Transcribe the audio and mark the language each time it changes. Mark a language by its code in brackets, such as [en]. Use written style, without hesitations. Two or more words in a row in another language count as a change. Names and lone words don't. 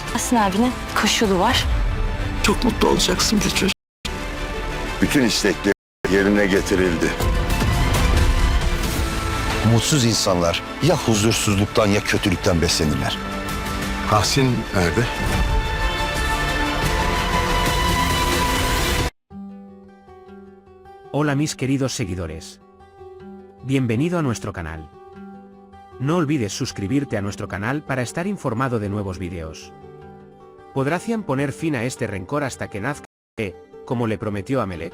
[tr] Hasan abinin koşulu var. Çok mutlu olacaksın bir çocuk. Bütün istekleri yerine getirildi. Mutsuz insanlar ya huzursuzluktan ya kötülükten beslenirler. Tahsin nerede? [es] Hola mis queridos seguidores. Bienvenido a nuestro canal. No olvides suscribirte a nuestro canal para estar informado de nuevos vídeos. ¿Podrá Cian poner fin a este rencor hasta que nazca, como le prometió a Melek?